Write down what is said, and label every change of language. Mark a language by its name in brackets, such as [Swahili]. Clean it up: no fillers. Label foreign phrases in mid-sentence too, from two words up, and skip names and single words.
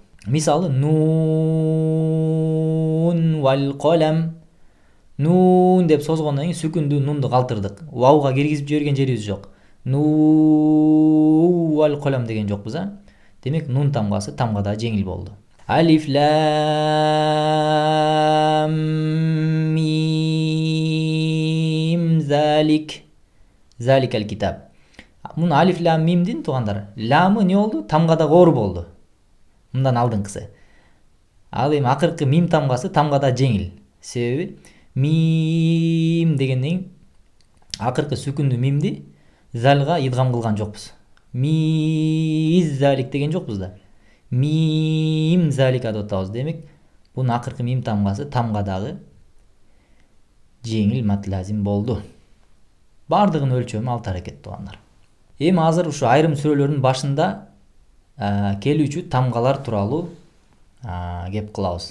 [Kyrgyz] Мисалы [Arabic] ن والقلم. [Kyrgyz] Нун деп созгондон кийин сүкүндүү нунду калтырдык. Вауга киргизип жиберген жерибиз жок. [Arabic] ن والقلم [Kyrgyz] деген жокпуз, Демек нун тамгасы тамга дагы жеңил болду. [Arabic] ألف لام ميم ذلك. ذلك الكتاب. [Kyrgyz] Муну алиф лам мимдин туугандар. Ламы не болду? Тамга дагы оор болду. Мындан алдыңкысы. Ал эми акыркы мим тамгасы тамга дагы жеңил. Себеби мим дегенден акыркы сүкүндүү мимди залга идгам кылган жокпуз. [Arabic] م ذلك [Kyrgyz] деген жокпуз да. [Arabic] ميم ذلك [Kyrgyz] деп атабыз. Демек, бунун акыркы мим тамгасы тамга дагы жеңил мат лазим болду. Бардыгынын өлчөмү 6 аракет туугандар. Эми азыр ушу айрым сүрөлөрдүн башында келүүчү тамгалар тууралуу кеп кылабыз.